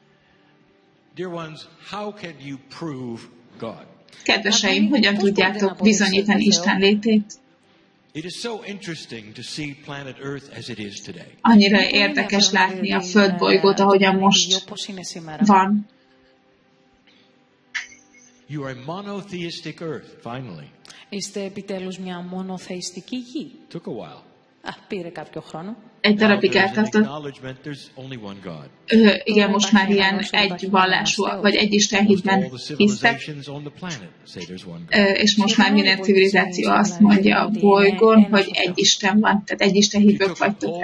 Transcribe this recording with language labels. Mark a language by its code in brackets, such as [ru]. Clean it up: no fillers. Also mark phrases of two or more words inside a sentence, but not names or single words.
[hu] Kedveseim, hogyan tudjátok bizonyítani Isten létét? Annyira érdekes látni a földbolygót, ahogyan most van. [el] Είστε επιτέλους μια μονοθεϊστική γη. Πήρε κάποιο χρόνο. [hu] Egy darabig eltartott. Igen, most már ilyen egy vallású, vagy egy Isten hitben hisztek. És most már minden civilizáció azt mondja a bolygón, hogy egy Isten van. Tehát egy Isten hitből vagytok.